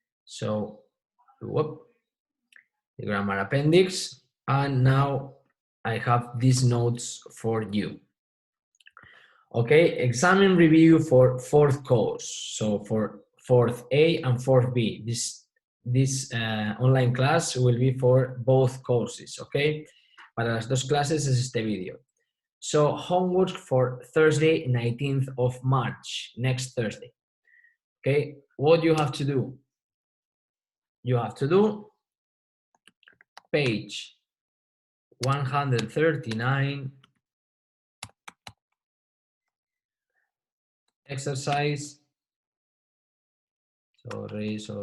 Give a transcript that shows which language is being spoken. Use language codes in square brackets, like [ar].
[en] So, whoop, the grammar appendix, and now I have these notes for you. Okay, exam review for fourth course. So for fourth A and fourth B. This online class will be for both courses, okay? [es] Para las dos clases es este vídeo. [en] So homework for Thursday, 19th of March, next Thursday. Okay, what you have to do? You have to do page 139, exercise. Sorry.